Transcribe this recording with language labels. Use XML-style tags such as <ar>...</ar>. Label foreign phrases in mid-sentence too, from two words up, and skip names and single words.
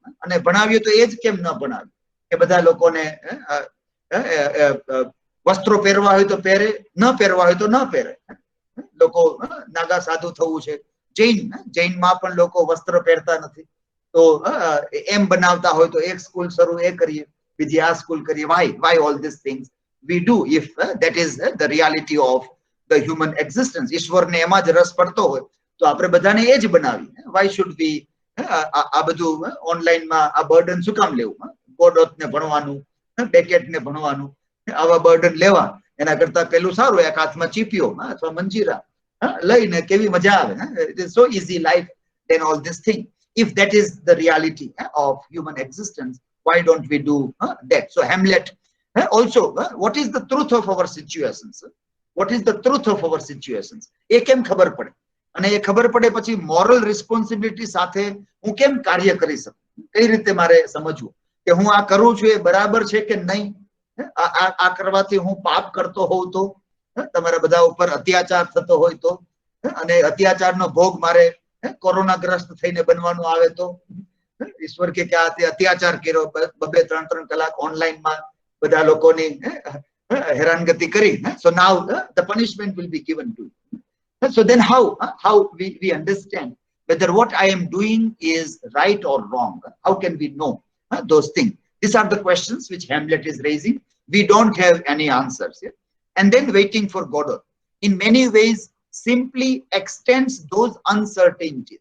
<gu>અને ભણાવીએ તો એ જ કેમ ન ભણાવીએ કે બધા લોકોને વસ્ત્રો પહેરવા હોય તો પહેરે, ન પહેરવા હોય તો ન પહેરે. લોકો નાગા સાધુ થવું છે, જૈનમાં પણ લોકો વસ્ત્ર પહેરતા નથી, તો એમ બનાવતા હોય તો એક સ્કૂલ શરૂ એ કરીએ, બીજી આ સ્કૂલ કરીએ.</gu> <en>Why all these things we do if that is the reality of the human existence?</en> <gu>ઈશ્વરને એમાં જ રસ પડતો હોય તો આપણે બધાને એ જ બનાવીએ.</gu> <en>Why should we</en> <gu>આ બધું ઓનલાઈનમાં આ બર્ડન શું કામ લેવું? Godot ને ભણવાનું, Beckett ને ભણવાનું, આવા બર્ડન લેવા એના કરતા પેલું સારું, એક હાથમાં ચીપિયો અથવા મંજીરા લઈને કેવી મજા આવે.</gu> <en>It is so easy life than all this thing. If that is the reality of human existence, why don't we do that? So Hamlet also, what is the truth of our situations? What is the truth of our situations?</en> <gu>એ કેમ ખબર પડે? અને એ ખબર પડે પછી</gu> <en>moral responsibility</en> <gu>સાથે હું કેમ કાર્ય કરી શકું? કઈ રીતે મારે સમજવું કે હું આ કરું છું એ બરાબર છે કે નહીં? આ કરવાથી હું પાપ કરતો હોઉં તો, તમારા બધા ઉપર અત્યાચાર થતો હોય તો, અને અત્યાચારનો ભોગ મારે કોરોનાગ્રસ્ત થઈને બનવાનું આવે તો, ઈશ્વર કે આ અત્યાચાર કર્યો, 2-3 કલાક ઓનલાઈનમાં બધા લોકોની હેરાનગતિ કરી.</gu> <en>So now the punishment will be given to you. So then how we understand whether what I am doing is right or wrong? How can we know those things? These are the questions which Hamlet is raising. We don't have any answers. And then waiting for Godot in many ways simply extends those uncertainties.</en>